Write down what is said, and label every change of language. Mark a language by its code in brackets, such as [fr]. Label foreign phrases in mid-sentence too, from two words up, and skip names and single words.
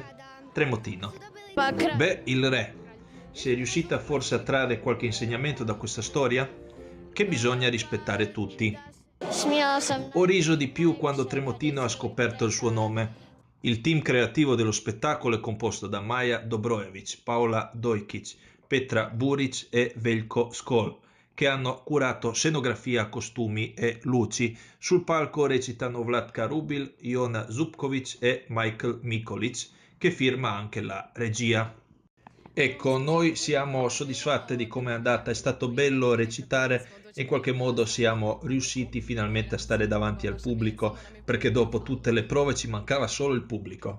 [it] Tremotino. Beh, il re. Sei riuscita forse a trarre qualche insegnamento da questa storia? Che bisogna rispettare tutti. Ho riso di più quando Tremotino ha scoperto il suo nome. Il team creativo dello spettacolo è composto da Maja Dobrojević, Paola Dojkić, Petra Buric e Veljko Skol, che hanno curato scenografia, costumi e luci. Sul palco recitano Vlatka Rubil, Jona Zupkovic e Michael Mikolic, che firma anche la regia. Ecco, noi siamo soddisfatti di come è andata, è stato bello recitare e in qualche modo siamo riusciti finalmente a stare davanti al pubblico, perché dopo tutte le prove ci mancava solo il pubblico.